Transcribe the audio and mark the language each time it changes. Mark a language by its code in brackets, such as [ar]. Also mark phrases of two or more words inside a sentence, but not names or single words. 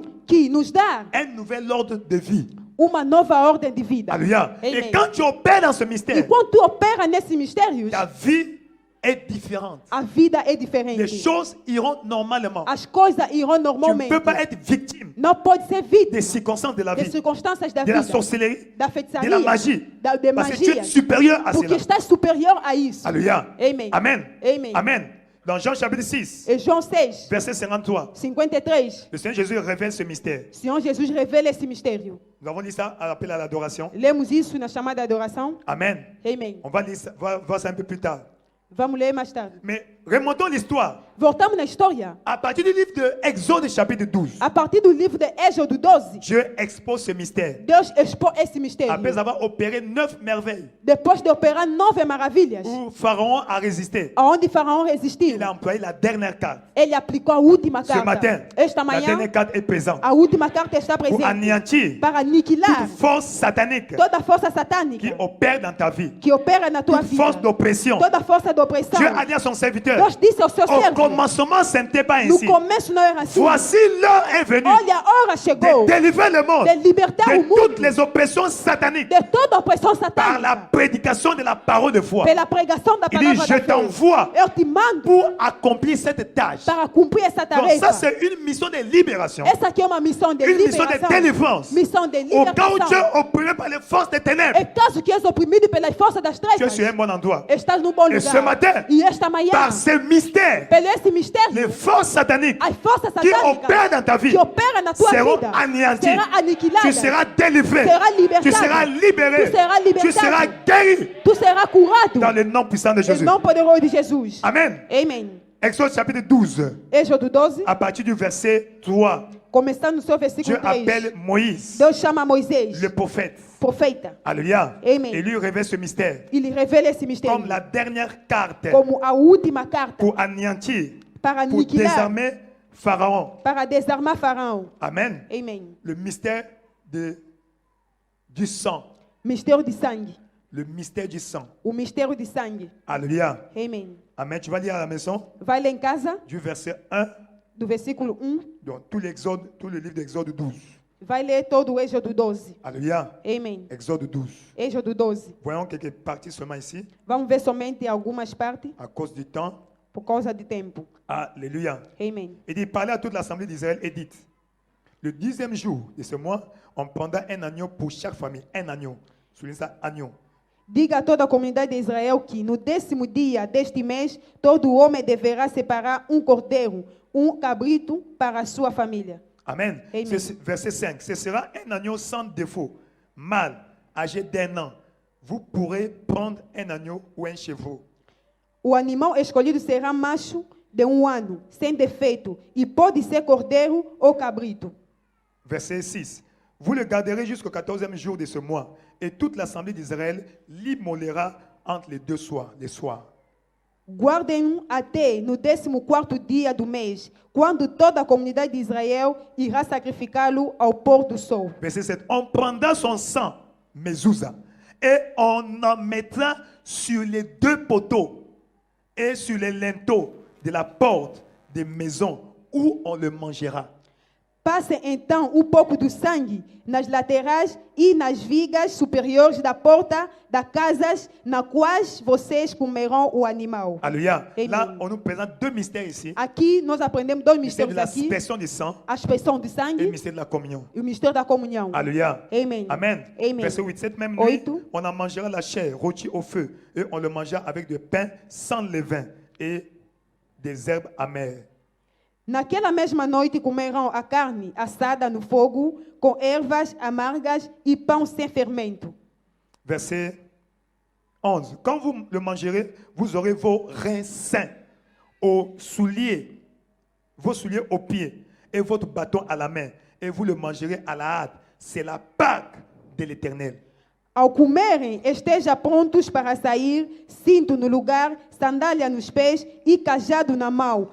[pt] que nos dá [fr] un nouvel ordre de vie. [pt] uma nova ordem de vida. [fr] Alléluia. Et [pt] Amen. [fr] quand tu opères dans ce [pt] E [fr] mystère, [pt] quando tu opera nesses mistérios, [fr] ta vie est différente. [pt] a vida é [fr] Les [pt] diferente. [fr] choses iront normalement. [pt] As coisas irão [fr] Tu ne [pt] normalmente. [fr] peux pas être victime [pt] Não pode ser vítima [fr] des circonstances de la [pt] das [fr] vie, [pt] circunstâncias da [fr] de la [pt] vida, [fr] sorcellerie, [pt] da de feitiçaria, [fr] la magie. [pt] de [fr] Parce que tu es [pt] magia, [fr] supérieur à [pt] porque [fr] cela. [pt] estás superior a isso. [fr] Alléluia. [pt] Amen. Amen. Amen. [fr] Amen. Dans Jean chapitre 6, [pt] Em João 6, [fr] verset 53, [pt] 53, [fr] le Seigneur Jésus révèle ce mystère. [pt] o Senhor Jesus revela esse mistério. [fr] Nous avons dit ça à l'appel à l'adoration. [pt] Lemos isso na chamada adoração. [fr] Amen. [pt] Amen. [fr] On va lire ça, va voir ça un peu plus tard. [pt] Vamos ler mais tarde. [fr] Mais remontons l'histoire. [pt] Voltamos na história. [fr] À partir du livre de Exode chapitre 12, [pt] A partir do livro de Êxodo 12, [fr] Dieu expose ce mystère. [pt] Deus expôs esse mistério. [fr] Après avoir opéré 9 merveilles [pt] Depois de operar 9 maravilhas, [fr] où Pharaon a résisté, [pt] aonde Faraó resistiu, [fr] il a employé la dernière carte. [pt] ele aplicou a última [fr] Ce [pt] carta. [fr] matin, [pt] Esta [fr] la [pt] manhã, [fr] dernière carte est présente [pt] a última carta está [fr] pour [pt] presente [fr] anéantir [pt] para aniquilar [fr] toute force satanique [pt] toda força [fr] qui [pt] satânica [fr] opère dans ta vie, [pt] que opera na tua [fr] toute [pt] vida, [fr] force d'oppression. [pt] toda força de opressão. [fr] Dieu a dit à son serviteur, [pt] Deus disse ao seu [fr] au [pt] servo, [fr] commencement, ce n'était pas [pt] no [fr] ainsi. [pt] começo não era assim. [fr] Voici l'heure est venue [pt] Olha, a hora chegou [fr] de délivrer le monde [pt] de libertar o [fr] de toutes [pt] mundo [fr] les oppressions sataniques [pt] de toda a opressão [fr] par la [pt] satânica [fr] prédication de la parole de foi. [pt] pela pregação da [fr] Il dit, [pt] palavra [fr] je [pt] da fé. [fr] t'envoie [pt] Eu te mando [fr] pour accomplir cette tâche. [pt] para cumprir essa [fr] Donc ça, [pt] tarefa. [fr] c'est une mission de libération. [pt] Essa aqui é uma missão de [fr] Une mission de [pt] liberação. [fr] délivrance. [pt] Missão de [fr] Au cas où tu [pt] libertação. [fr] es opprimé par les forces des ténèbres, [pt] É caso que és oprimido pelas forças das [fr] tu es [pt] trevas, [fr] sur un bon endroit. [pt] estás no bom [fr] Et [pt] lugar. [fr] ce matin, [pt] E esta manhã, [fr] par ce mystère, [pt] pelo esse mistério, [fr] les forces sataniques [pt] as forças [fr] qui [pt] satânicas [fr] opèrent dans ta vie [pt] que operam na tua [fr] seront [pt] vida [fr] anéanties. [pt] será aniquilada. [fr] Tu seras délivré. [pt] Será libertado. [fr] Tu seras libéré. [pt] Tu seras libertado. [fr] Tu seras guéri [pt] Tu serás curado [fr] dans le nom puissant de [pt] em [fr] Jésus. [pt] nome poderoso de Jesus. [fr] Amen. [pt] Amém. [fr] Exode chapitre 12, [pt] Êxodo 12, [fr] à partir du verset 3, [pt] começando no seu [fr] Dieu [pt] versículo 3. [fr] appelle Moïse, [pt] Deus chama Moisés, [fr] le prophète. [pt] profeta. [fr] Alléluia. [pt] Amen. [fr] Et lui révèle ce mystère [pt] Ele revela esse mistério [fr] comme la dernière carte [pt] como a última carta [fr] pour anéantir, [pt] para [fr] pour [pt] aniquilar, [fr] désarmer Pharaon. [pt] para desarmar Faraó. [fr] Amen. [pt] Amém. [fr] Le mystère du sang. [pt] Mistério de sangue. [fr] Le mystère du sang. [pt] O mistério de sangue. [fr] Alléluia. [pt] Amém. [fr] Amen. Tu vas lire à la maison [pt] Vai lá em casa, [fr] du verset 1, [pt] do versículo 1, [fr] donc tout l'Exode, tout le livre d'Exode 12. [pt] vai ler todo o Êxodo 12. [fr] Alléluia. [pt] Amém. [fr] Exode 12. [pt] Êxodo 12. [fr] Voyons quelques parties seulement ici, [pt] Vamos ver somente algumas partes [fr] à cause du temps. [pt] por causa de tempo. [fr] Alléluia. [pt] Amém. [fr] Il dit, parlez à toute l'assemblée d'Israël et dites, le 10e jour de ce mois, on prendra un agneau pour chaque famille. Un agneau. Souligne ça, agneau. [pt] Diga a toda a comunidade de Israel que no 10º dia deste mês, todo homem deverá separar cordeiro, cabrito para a sua família. [fr] Amen. [pt] Amen. [fr] Verset 5. Ce sera un agneau sans défaut, mâle, âgé d'1 an. Vous pourrez prendre un agneau ou un chevreau. [pt] O animal escolhido será macho de 1 ano, sem defeito, e pode ser cordeiro ou cabrito. [fr] Verset 6. Vous le garderez jusqu'au 14e jour de ce mois, et toute l'assemblée d'Israël l'immolera entre les deux soirs, les soirs. [pt] Guardem-no até no 14º dia do mês, quando toda a comunidade de Israel irá sacrificá-lo ao pôr do sol. [fr] Verset 7. On prendra son sang, mezouza, et on en mettra sur les 2 poteaux et sur les linteaux de la porte des maisons où on le mangera. [pt] Passe então pouco do sangue nas laterais e nas vigas superiores da porta das casas na quais vocês comerão o animal. [fr] Alléluia. [pt] Amen. [fr] Là, on nous présente 2 mystères ici. [pt] Aqui nós aprendemos 2 [fr] Le mystère de [pt] mistérios aqui: [fr] l'aspersion du sang [pt] a expressão de [fr] et le [pt] sangue [fr] mystère de la communion. [pt] e o mistério da comunhão. [fr] Alléluia. [pt] Amen. Amen. Amen. [fr] Verset 8. Cette même nuit, [pt] 8. [fr] on en mangera la chair rôtie au feu et on le mangera avec du pain sans levain et des herbes amères. [pt] Naquela mesma noite comerão a carne assada no fogo, com ervas amargas e pão sem fermento. [fr] Verset 11. Quand vous le mangerez, vous aurez vos reins sains, vos souliers aux pieds et votre bâton à la main, et vous le mangerez à la hâte. C'est la Pâque de l'Éternel. [pt] Ao comerem, esteja prontos para sair, cinto no lugar, sandália nos pés e cajado na mão.